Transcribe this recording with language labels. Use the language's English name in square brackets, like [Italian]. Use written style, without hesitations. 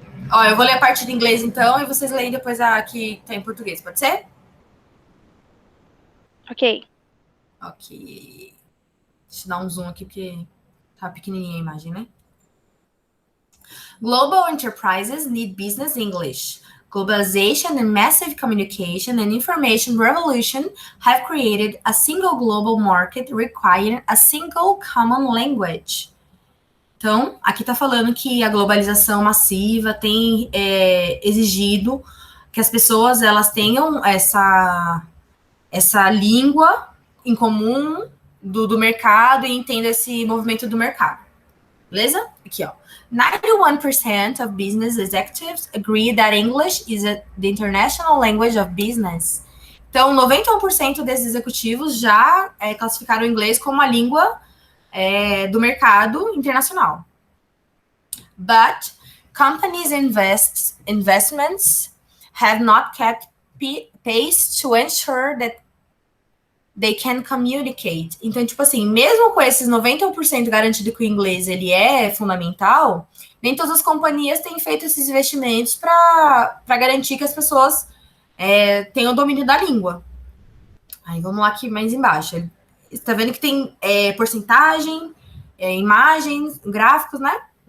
[Portuguese] Ó, eu vou ler a parte de inglês, então, e vocês leem depois a que tá em português, pode ser? Ok. Ok. Deixa eu dar um zoom aqui, porque tá pequenininha a imagem, né? [English] Global enterprises need business English. Globalization and massive communication and information revolution have created a single global market requiring a single common language. [Portuguese] Então, aqui está falando que a globalização massiva tem exigido que as pessoas elas tenham essa língua em comum do mercado e entendam esse movimento do mercado. Beleza? Aqui, ó. [English] 91% of business executives agree that English is the international language of business. [Portuguese] Então, 91% desses executivos já classificaram o inglês como a língua do mercado internacional. [English] But companies' investments have not kept pace to ensure that they can communicate. [Portuguese] Então, tipo assim, mesmo com esses 91% garantido que o inglês ele é fundamental, nem todas as companhias têm feito esses investimentos para garantir que as pessoas tenham o domínio da língua. Aí vamos lá aqui mais embaixo. Está vendo que tem porcentagem, imagens, gráficos, né?